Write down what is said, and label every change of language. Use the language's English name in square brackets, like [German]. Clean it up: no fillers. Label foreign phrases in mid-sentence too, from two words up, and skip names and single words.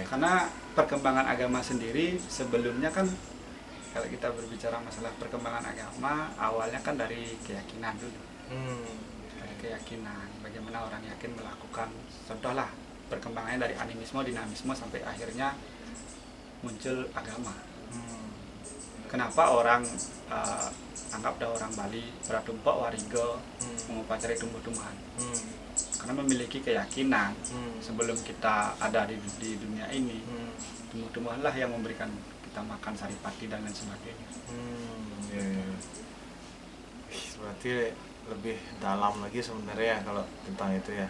[Indonesian] Karena perkembangan agama sendiri sebelumnya kan, kalau kita berbicara masalah perkembangan agama, awalnya kan dari keyakinan dulu. Dari keyakinan, bagaimana orang yakin melakukan, contohlah perkembangannya dari animisme, dinamisme sampai akhirnya muncul agama. Kenapa orang anggap ada orang Bali beratumpok warigo mengupacarai tumbuh-tumbuhan? Karena memiliki keyakinan sebelum kita ada di dunia ini, tumbuh-tumbuhanlah yang memberikan kita makan saripati dan lain sebagainya. Ya. Berarti lebih dalam lagi sebenarnya kalau tentang itu ya.